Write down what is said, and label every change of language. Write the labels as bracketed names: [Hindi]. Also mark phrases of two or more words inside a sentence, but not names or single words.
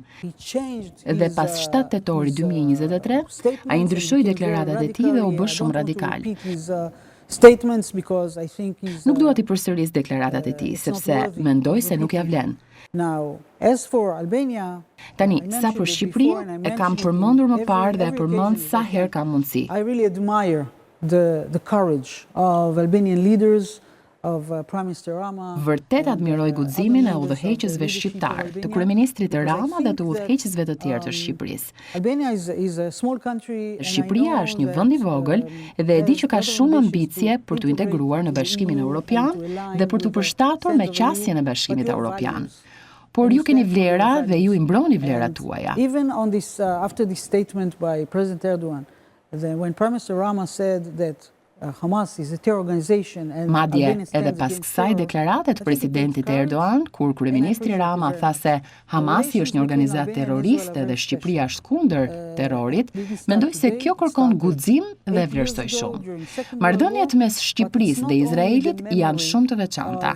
[Albanian] Dhe pas 7 tetorit 2023, ai ndryshoi deklaratat e tij dhe u bë shumë radikal. Nuk dua t'i përsëris deklaratat e tij, sepse mendoj se nuk ja vlen. Tani, sa për Shqipërinë, e kam përmendur më parë dhe e përmend sa herë kam mundësi. [English] I really admire the courage of Albanian leaders, of Prime Minister Rama. [Albanian] Vërtet admiroj guximin e udhëheqësve shqiptar, të kryeministrit Rama dhe të udhëheqësve të tjerë të Shqipërisë. [English] Albania is a small country. [Albanian] Shqipëria është një vend i vogël dhe e di që ka shumë ambicie për të integruar në Bashkimin Evropian dhe për të përshtatur me qasjen e Bashkimit Evropian. Por ju keni vlera dhe ju i mbroni vlerat tuaja. [English] Even on this after this statement by President Erdogan, when Prime Minister Rama said that Hamas is a terror organization and [Albanian] madje edhe pas kësaj deklarate të presidentit Erdogan, kur kryeministri Rama tha se Hamasi është një organizatë terroriste dhe Shqipëria është kundër terrorit, mendoj se kjo kërkon guxim dhe vlerësoj shumë. Marrëdhëniet mes Shqipërisë dhe Izraelit janë shumë të veçanta.